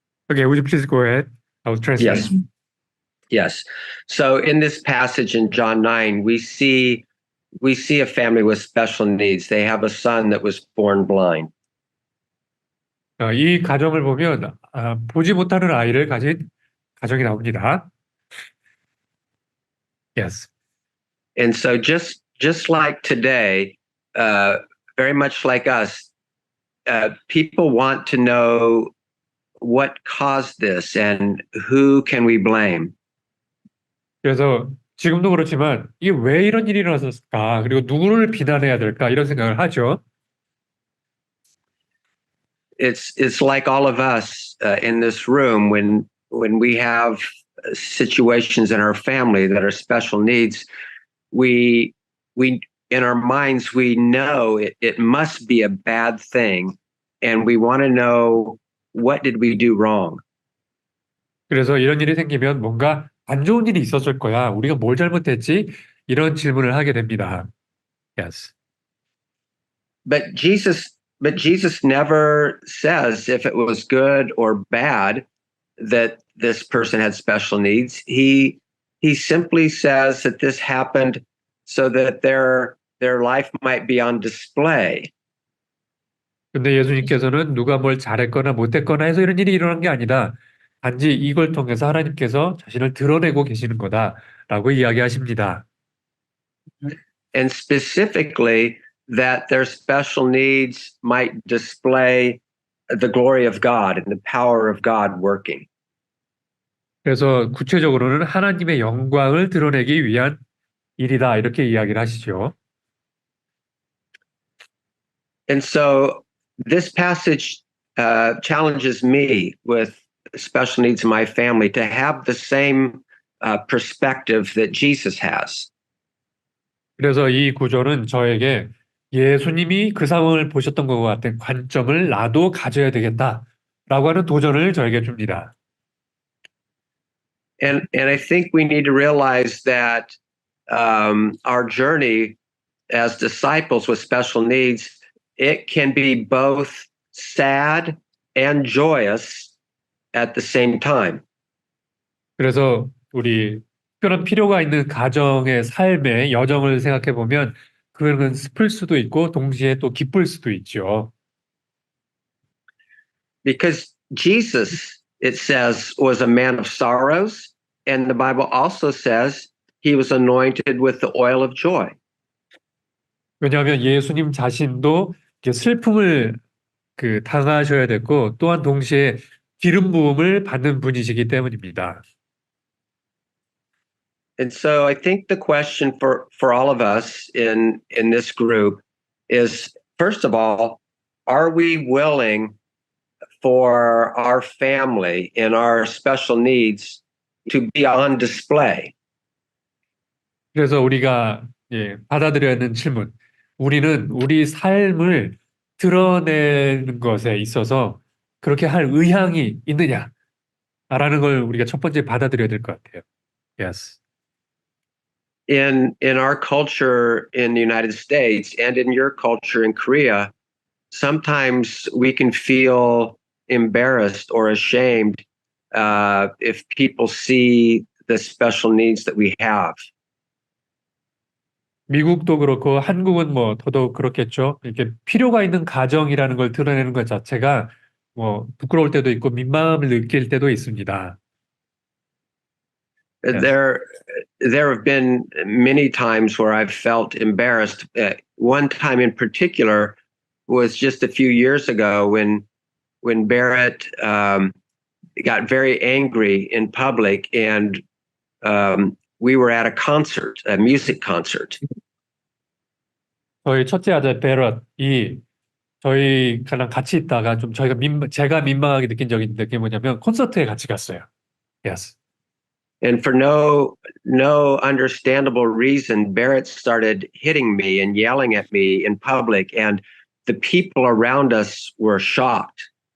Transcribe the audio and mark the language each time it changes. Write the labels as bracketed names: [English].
[English] Okay, would you please go ahead? I will translate. Yes. So in this passage in John 9, we see a family with special needs. They have a son that was born blind. [Korean] 이 가정을 보면 보지 못하는 아이를 가진 가정이 나옵니다. [English] Yes. And so just like today, very much like us, people want to know what caused this and who can we blame. [Korean] 그래서 지금도 그렇지만 이게 왜 이런 일이 일어났을까? 그리고 누구를 비난해야 될까? 이런 생각을 하죠. [English] It's like all of us in this room when we have situations in our family that are special needs, we in our minds we know it must be a bad thing, and we want to know what did we do wrong. [Korean] 그래서 이런 일이 생기면 뭔가 안 좋은 일이 있었을 거야. 우리가 뭘 잘못했지? 이런 질문을 하게 됩니다. [English] Yes. But Jesus never says if it was good or bad that this person had special needs. He simply says that this happened so that their life might be on display. [Korean] 근데 예수님께서는 누가 뭘 잘했거나 못했거나 해서 이런 일이 일어난 게 아니다. 단지 이걸 통해서 하나님께서 자신을 드러내고 계시는 거다라고 이야기하십니다. [English] And specifically that their special needs might display the glory of God and the power of God working. [Korean] 그래서 구체적으로는 하나님의 영광을 드러내기 위한 일이다 이렇게 이야기를 하시죠. [English] And so this passage challenges me with special needs in my family to have the same perspective that Jesus has. [Korean] 그래서 이 구절은 저에게 예수님이 그 상황을 보셨던 것과 같은 관점을 나도 가져야 되겠다라고 하는 도전을 저에게 줍니다. [English] And I think we need to realize that our journey as disciples with special needs, it can be both sad and joyous at the same time. [Korean] 그래서 우리 특별한 필요가 있는 가정의 삶의 여정을 생각해 보면 그거는 슬플 수도 있고 동시에 또 기쁠 수도 있죠. [English] Because Jesus, it says, was a man of sorrows, and the Bible also says he was anointed with the oil of joy. [Korean] 왜냐하면 예수님 자신도 이렇게 슬픔을 당하셔야 됐고 또한 동시에 기름 부음을 받는 분이시기 때문입니다. [English] And so I think the question for all of us in this group is, first of all, are we willing for our family and our special needs to be on display? [Korean] 그래서 우리가 받아들여야 하는 질문, 우리는 우리 삶을 드러내는 것에 있어서 그렇게 할 의향이 있느냐라는 걸 우리가 첫 번째 받아들여야 될 것 같아요. [English] Yes. In our culture in the United States and in your culture in Korea, sometimes we can feel embarrassed or ashamed if people see the special needs that we have. [Korean] 미국도 그렇고 한국은 뭐 더더욱 그렇겠죠. 이렇게 필요가 있는 가정이라는 걸 드러내는 것 자체가 뭐 부끄러울 때도 있고 민망함을 느낄 때도 있습니다. [English] Yeah. There have been many times where I've felt embarrassed. One time in particular was just a few years ago when Barrett got very angry in public, and we were at a concert, a music concert. [Korean] 저희 첫째 아들 베럿이 저희랑 같이 있다가 좀 제가 민망하게 느낀 적이 있는데 그게 뭐냐면 콘서트에 같이 갔어요. [English] Yes. And for no understandable reason, Barrett started hitting me and yelling at me in public, and the people around us were shocked.